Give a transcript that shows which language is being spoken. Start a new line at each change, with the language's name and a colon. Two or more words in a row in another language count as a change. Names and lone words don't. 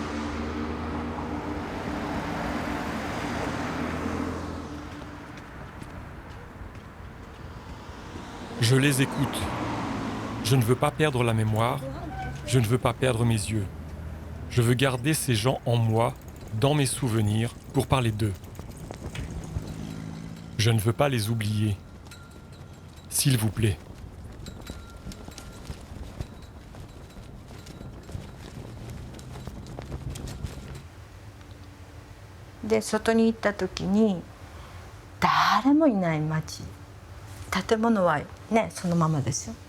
French: Je les écoute. Je ne veux pas perdre la mémoire, je ne veux pas perdre mes yeux. Je veux garder ces gens en moi, dans mes souvenirs, pour parler d'eux. Je ne veux pas les oublier. S'il vous plaît.
Japanese: で外に行った時に誰もいない町、建物はねそのままですよ。